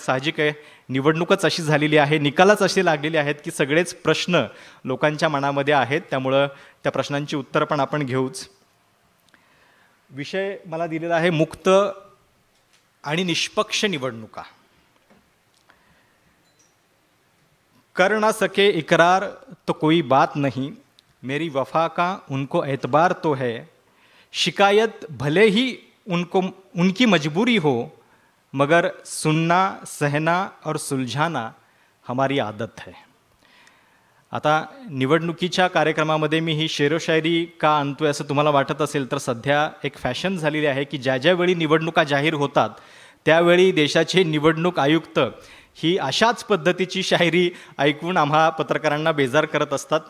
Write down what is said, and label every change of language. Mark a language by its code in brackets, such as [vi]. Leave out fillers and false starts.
[mr] साहजिक आहे, निवडणूकच अशी झालेली आहे, निकालच असे लागलेले आहेत की सगळेच प्रश्न लोकांच्या मनामध्ये आहेत, त्यामुळं त्या प्रश्नांची उत्तरं पण आपण घेऊच. विषय मला दिलेला आहे मुक्त आणि निष्पक्ष निवडणुका. [hi] कर ना सके इकरार तो कोई बात नहीं, मेरी वफा का उनको एतबार तो है, शिकायत भले ही उनकी मजबूरी हो, मगर सुनना, सहना और सुलझाना हमारी आदत है. [mr] आता निवडणुकीच्या कार्यक्रमामध्ये मी ही शेरोशायरी का आणतोय असं तुम्हाला वाटत असेल तर सध्या एक फॅशन झालेली आहे की ज्यावेळी निवडणुका जाहीर होतात त्यावेळी देशाचे निवडणूक आयुक्त ही अशाच पद्धतीची शायरी ऐकून आम्हा पत्रकारांना बेजार करत असतात.